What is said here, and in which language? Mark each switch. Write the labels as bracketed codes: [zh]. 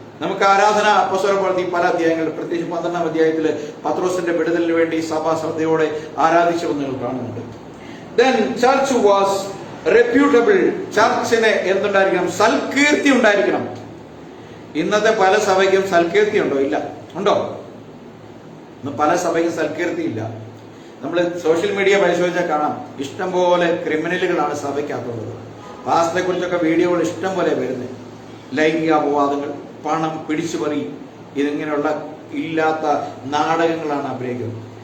[ml] നമുക്ക് ആരാധന അപ്പോസ്തലപ്രവൃത്തി പല അധ്യായങ്ങളിൽ, പ്രത്യേകിച്ച് 12-ാം അധ്യായത്തിൽ പത്രോസിന്റെ വിടുതലിന് വേണ്ടി സഭ ശ്രദ്ധയോടെ ആരാധിച്ചു നിങ്ങൾ കാണുന്നുണ്ട്. [en] Then church was reputable. [ml] ചർച്ചിന് എന്തുണ്ടായിരിക്കണം? Salkeerthi ഉണ്ടായിരിക്കണം. ഇന്നത്തെ പല സഭയ്ക്കും സൽകീർത്തി ഉണ്ടോ? ഇല്ല. ഉണ്ടോ? ഇന്ന് പല സഭയ്ക്കും സൽകീർത്തി ഇല്ല. നമ്മൾ സോഷ്യൽ മീഡിയ പരിശോധിച്ചാൽ കാണാം, ഇഷ്ടംപോലെ ക്രിമിനലുകളാണ് സഭയ്ക്കകത്തുള്ളത്. പാസ്റ്ററെ കുറിച്ചൊക്കെ വീഡിയോകൾ ഇഷ്ടം പോലെ വരുന്നത്. ലൈംഗിക അപവാദങ്ങൾ, പണം, പിടിച്ചുപറി, ഇതിങ്ങനെയുള്ള ഇല്ലാത്ത നാടകങ്ങളാണ് അഭിനയിക്കുന്നത്.